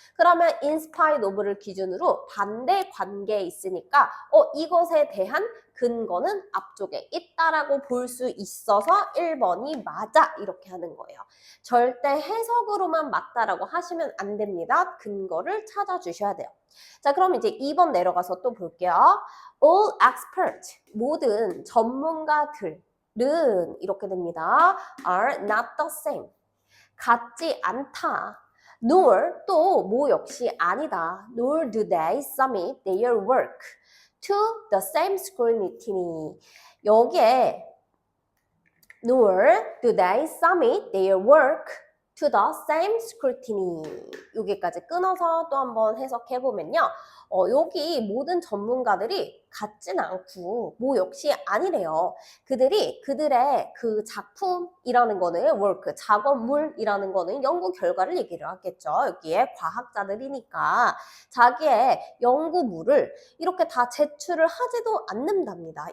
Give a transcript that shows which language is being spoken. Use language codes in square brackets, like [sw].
[ko] 그러면 [en] in spite of [ko] 를 기준으로 반대 관계에 있으니까 이것에 대한 근거는 앞쪽에 있다라고 볼 수 있어서 1번이 맞아 이렇게 하는 거예요. 절대 해석으로만 맞다라고 하시면 안 됩니다. 근거를 찾아주셔야 돼요. 자 그럼 이제 2번 내려가서 또 볼게요. [en] All experts, [ko] 모든 전문가들은 이렇게 됩니다. [en] are not the same, [ko] 같지 않다. nor 또 뭐 역시 아니다. [en] nor do they submit their work to the same scrutiny. [ko] 여기에 [en] nor do they submit their work to the same scrutiny. [ko] 여기까지 끊어서 또 한번 해석해 보면요. 여기 모든 전문가들이 같진 않고 뭐 역시 아니래요. 그들의 그 작품이라는 거는 work, 작업물이라는 거는 연구 결과를 얘기를 하겠죠. 여기에 과학자들이니까 자기의 연구물을 이렇게 다 제출을 하지도 않는답니다.